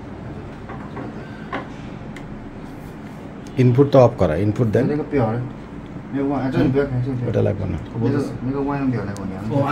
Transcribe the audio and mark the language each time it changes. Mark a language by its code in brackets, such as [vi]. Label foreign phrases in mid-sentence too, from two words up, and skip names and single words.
[zh] 不用。 [bn] ইনপুট তো অফ করা, ইনপুট দেন। [zh] 那个表呢？没有万，这个你不要开，这个不要 [bn] ওটা লাগবে না। [zh] 那个万用表来，我量一 ও 下。